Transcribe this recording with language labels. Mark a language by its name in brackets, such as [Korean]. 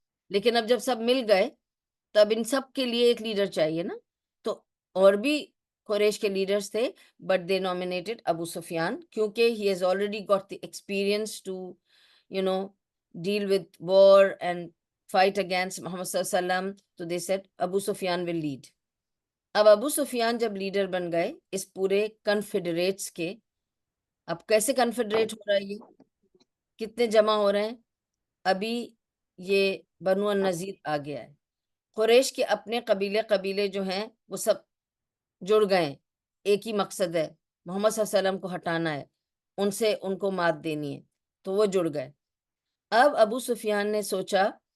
[Urdu] لیکن اب جب سب مل گئے تو اب ان سب کے لیے ایک لیڈر چاہیے نا, تو اور بھی قریش کے لیڈرز تھے, [English] but they nominated [Urdu] ابو سفیان, کیونکہ [English] he has already got the experience to deal with war and fight against Muhammad sallallahu alaihi wasallam. تو they said Abu Sufyan will lead. [Urdu] اب ابو سفیان جب لیڈر بن گئے اس پورے کنفیڈریٹس کے, اب کیسے کنفیڈریٹ ہو رہا ہے, یہ کتنے جمع ہو رہے ہیں؟ ابھی یہ بنو النذیر آ گیا ہے, قریش کے اپنے قبیلے جو ہیں وہ سب جڑ گئے, ایک ہی مقصد ہے, محمد صلی اللہ علیہ وسلم کو ہٹانا ہے, ان کو مات دینی ہے, تو وہ جڑ گئے. اب ابو سفیان نے سوچا